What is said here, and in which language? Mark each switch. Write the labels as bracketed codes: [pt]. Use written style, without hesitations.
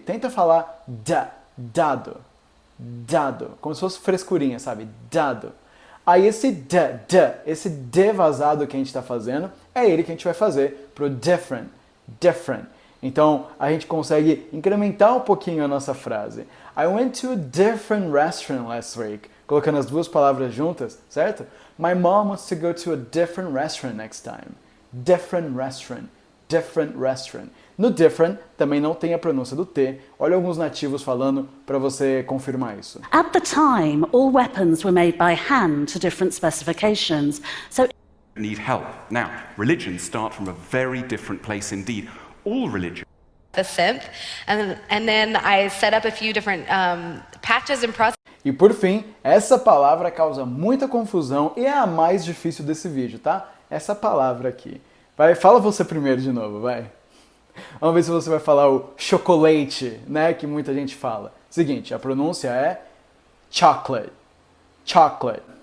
[pt] Tenta falar dado, dado, como se fosse frescurinha, sabe? Dado. Aí esse esse D vazado que a gente está fazendo, é ele que a gente vai fazer pro different, different. Então, a gente consegue incrementar um pouquinho a nossa frase. [en] I went to a different restaurant last week. [pt] Colocando as duas palavras juntas, certo? [en] My mom wants to go to a different restaurant next time. Different restaurant, different restaurant. [pt] No different, também não tem a pronúncia do T. Olha alguns nativos falando para você confirmar isso. [en] At the time, all weapons were made by hand to different specifications. So need help. Now, religions start from a very different place indeed. All religions. The synth, and then I set up a few different patches and processes. [pt] E por fim, essa palavra causa muita confusão e é a mais difícil desse vídeo, tá? Essa palavra aqui. Vai, fala você primeiro de novo, vai. Vamos ver se você vai falar o chocolate, né, que muita gente fala. Seguinte, a pronúncia é chocolate, chocolate.